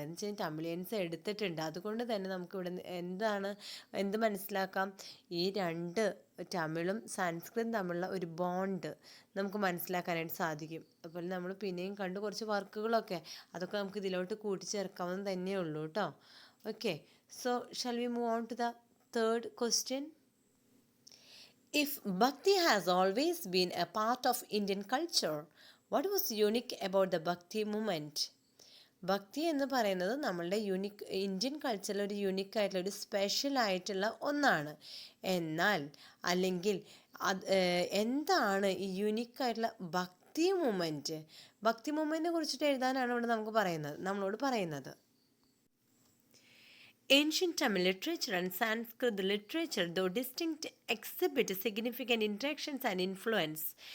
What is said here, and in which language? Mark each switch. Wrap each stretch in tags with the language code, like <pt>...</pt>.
<ml>എന്ന് വെച്ചാൽ തമിഴിയൻസ് എടുത്തിട്ടുണ്ട്. അതുകൊണ്ട് തന്നെ നമുക്കിവിടെ എന്ത് മനസ്സിലാക്കാം, ഈ രണ്ട് തമിഴും സംസ്കൃതം തമ്മിലുള്ള ഒരു ബോണ്ട് നമുക്ക് മനസ്സിലാക്കാനായിട്ട് സാധിക്കും. അതുപോലെ നമ്മൾ പിന്നെയും കണ്ട് കുറച്ച് വർക്കുകളൊക്കെ അതൊക്കെ നമുക്ക് ഇതിലോട്ട് കൂട്ടിച്ചേർക്കാവുന്ന തന്നെയേ ഉള്ളൂ കേട്ടോ.</ml> <en>Okay, so shall we move on to the third question. If Bhakti has always been a part of Indian culture, what was unique about the Bhakti movement?</en> <ml>ഭക്തി എന്ന് പറയുന്നത് നമ്മളുടെ ഇന്ത്യൻ കൾച്ചറിൽ ഒരു യുണീക്കായിട്ടുള്ള ഒരു സ്പെഷ്യൽ ആയിട്ടുള്ള ഒന്നാണ്. എന്നാൽ അല്ലെങ്കിൽ എന്താണ് ഈ യുണീക്കായിട്ടുള്ള ഭക്തി മൂമെൻറ്റ്? ഭക്തി മൂമെൻറ്റിനെ കുറിച്ചിട്ട് എഴുതാനാണ് ഇവിടെ നമ്മളോട് പറയുന്നത്.</ml> <en>Ancient Tamil literature and Sanskrit literature, though distinct, exhibit significant interactions and influence.</en>